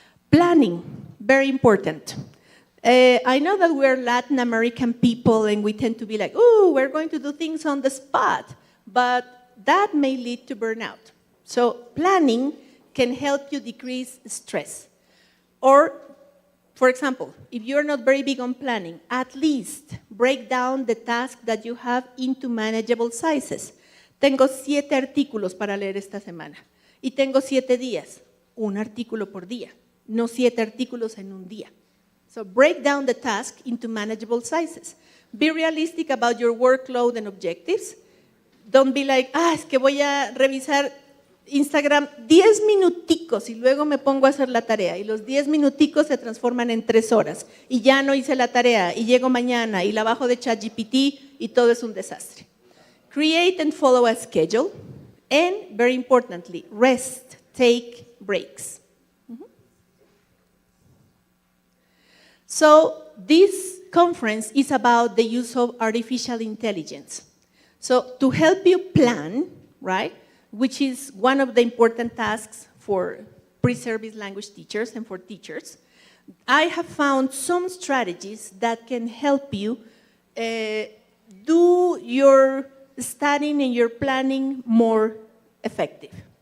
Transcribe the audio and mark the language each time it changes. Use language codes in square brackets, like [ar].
[en] Planning, very important. I know that we're Latin American people and we tend to be like, oh, we're going to do things on the spot, but that may lead to burnout. So planning can help you decrease stress. Or, for example, if you're not very big on planning, at least break down the task that you have into manageable sizes. [es] Tengo 7 artículos para leer esta semana. Y tengo 7 días. Un artículo por día. No 7 artículos en un día. [en] So break down the task into manageable sizes. Be realistic about your workload and objectives. Don't be like, [es] es que voy a revisar Instagram 10 minuticos y luego me pongo a hacer la tarea y los 10 minuticos se transforman en 3 horas y ya no hice la tarea y llego mañana y la bajo de ChatGPT y todo es un desastre. [en] Create and follow a schedule and, very importantly, rest, take breaks. So this conference is about the use of artificial intelligence. So to help you plan, right, which is one of the important tasks for pre-service language teachers and for teachers, I have found some strategies that can help you do your studying and your planning more effective.